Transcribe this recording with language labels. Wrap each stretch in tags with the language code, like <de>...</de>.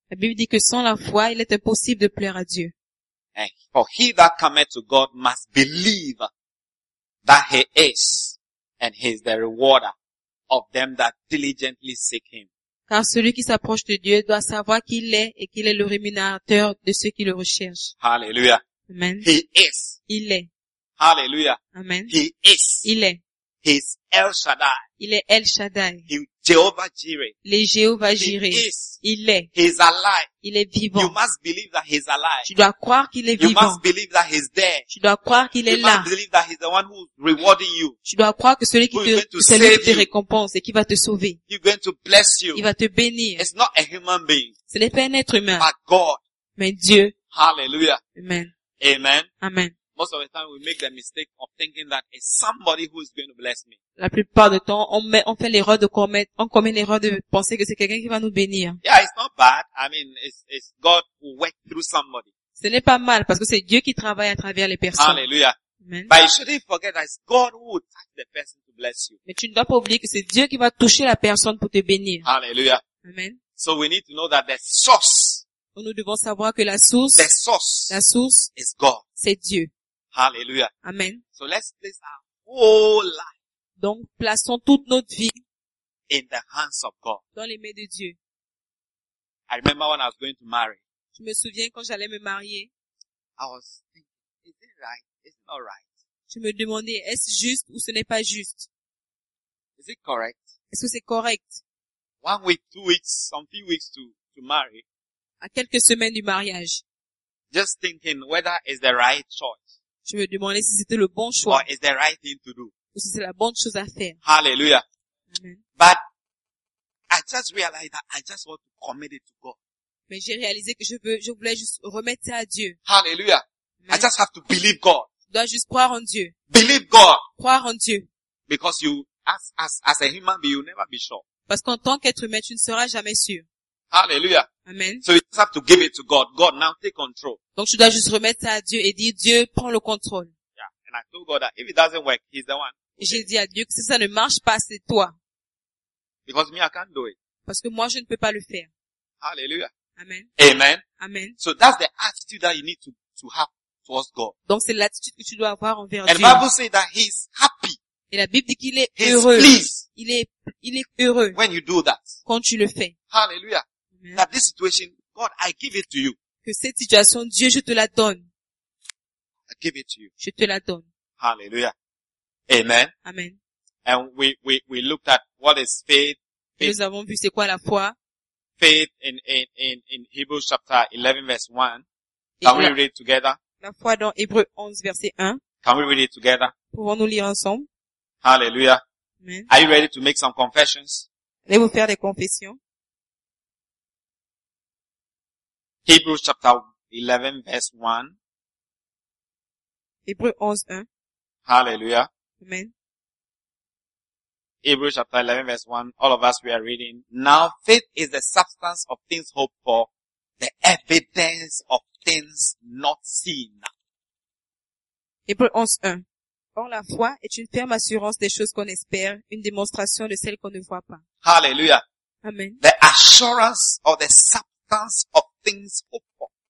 <fr>La Bible dit que sans la foi, il est impossible de plaire à Dieu.</fr> <en>And for he that cometh to God must believe that he is, and he is the rewarder of them that diligently seek him.</en> <fr>Car celui qui s'approche de Dieu doit savoir qu'il est et qu'il est le rémunérateur de ceux qui le recherchent. Hallelujah. Amen.</fr> <en>He is.</en> <fr>Il est. Hallelujah. Amen.</fr> <en>He is.</en> <fr>Il est.</fr> <en>He is El Shaddai.</en> <fr>Il est El Shaddai.</fr> <en>He is Jehovah Jireh.</en> <fr>Il est Jéhovah Jireh.</fr> <en>He is.</en> <fr>Il est.</fr> <en>He is alive.</en> <fr>Il est vivant.</fr> <en>You must believe that he is alive.</en> <fr>Tu dois croire qu'il est vivant.</fr> <en>You must believe that he is there.</en> <fr>Tu dois croire qu'il est là.</fr> <en>You must believe that he is the one who is rewarding you.</en> <fr>Tu dois croire que celui qui te, récompense et qui va te sauver.</fr> <en>He is going to bless you.</en> <fr>Il va te bénir.</fr> <en>It's not a human being.</en> <fr>Ce n'est pas un être humain.</fr> <en>But God.</en> <fr>Mais Dieu. Hallelujah. Amen. Amen. Amen.</fr> <en>Most of the time, we make the mistake of thinking that it's somebody who is going to bless me.</en> <fr>La plupart du temps, on fait l'erreur de commet l'erreur de penser que c'est quelqu'un qui va nous bénir.</fr> <en>Yeah, it's not bad. I mean, it's God who works through somebody.</en> <fr>Ce n'est pas mal parce que c'est Dieu qui travaille à travers les personnes. Hallelujah. Amen.</fr> <en>But you shouldn't forget that it's God who will touch the person to bless you.</en> <fr>Mais tu ne dois pas oublier que c'est Dieu qui va toucher la personne pour te bénir. Hallelujah. Amen.</fr> <en>So we need to know that the source.</en> <fr>Donc nous devons savoir que la source.</fr> <en>The source.</en> <fr>La source.</fr> <en>Is God.</en> <fr>C'est Dieu. Hallelujah. Amen.</fr> <en>So let's place our whole life.</en> <fr>Donc plaçons toute notre vie</fr> <en>in the hands of God.</en> <fr>Dans les mains de Dieu.</fr> <en>I remember when I was going to marry.</en> <fr>Je me souviens quand j'allais me marier.</fr> <en>I was thinking, is it right? Is it not right?</en> <fr>Je me demandais, est-ce juste ou ce n'est pas juste?</fr> <en>Is it correct?</en> <fr>Est-ce que c'est correct?</fr> <en>1 week, 2 weeks, some few weeks to marry.</en> <fr>À quelques semaines du mariage.</fr> <en>Just thinking whether it's the right choice.</en> <fr>Je me demandais si c'était le bon choix.</fr> <en>Or is the right thing to do.</en> <fr>Ou si c'est la bonne chose à faire. Hallelujah. Amen.</fr> <en>But I just realized that I just want to commit it to God.</en> <fr>Mais j'ai réalisé que je voulais juste remettre ça à Dieu.</fr> <en>Hallelujah. Amen. I just have to believe God.</en> <fr>Je dois juste croire en Dieu.</fr> <en>Believe God.</en> <fr>Croire en Dieu.</fr> <en>Because you, as a human being, you'll never be sure.</en> <fr>Parce qu'en tant qu'être humain, tu ne seras jamais sûr. Hallelujah. Amen.</fr> <en>So you just have to give it to God. God, now take control.</en> <fr>Donc tu dois juste remettre ça à Dieu et dire Dieu prends le contrôle.</fr> <en>Yeah. And I told God that if it doesn't work, He's the one. Okay.</en> <fr>J'ai dit à Dieu que si ça ne marche pas, c'est toi.</fr> <en>Because me, I can't do it.</en> <fr>Parce que moi, je ne peux pas le faire. Hallelujah. Amen. Amen. Amen.</fr> <en>So that's the attitude that you need to have towards God.</en> <fr>Donc c'est l'attitude que tu dois avoir envers Dieu.</fr> <en>And the Bible says that He's happy.</en> <fr>Et la Bible dit qu'il est</fr> <en>He's</en> <fr>heureux.</fr> <en>Pleased.</en> <fr>Il est heureux.</fr> <en>When you do that.</en> <fr>Quand tu le fais. Hallelujah.</fr> <en>That this situation, God, I give it to you.</en> <fr>Que cette situation, Dieu, je te la donne.</fr> <en>I give it to you.</en> <fr>Je te la donne. Hallelujah. Amen. Amen.</fr> <en>And we looked at what is faith. Faith.</en> <fr>Nous avons vu c'est quoi la foi.</fr> <en>Faith in Hebrews chapter 11 verse 1. Can we read it together?</en> <fr>La foi dans Hébreux 11 verset 1.</fr> <en>Can we read it together?</en> <fr>Pouvons-nous lire ensemble? Hallelujah. Amen.</fr> <en>Are you ready to make some confessions?</en> <fr>Allez-vous faire des confessions?</fr> <en>Hebrews chapter 11 verse 1.</en> <fr>Hébreux 11, 1. Hallelujah. Amen.</fr> <en>Hebrews chapter 11 verse 1. All of us, we are reading. Now faith is the substance of things hoped for, the evidence of things not seen.</en> <fr>Hébreux 11, 1. Or la foi est une ferme assurance des choses qu'on espère, une démonstration de celles qu'on ne voit pas. Hallelujah. Amen.</fr> <en>The assurance of the substance of things hoped for.</en>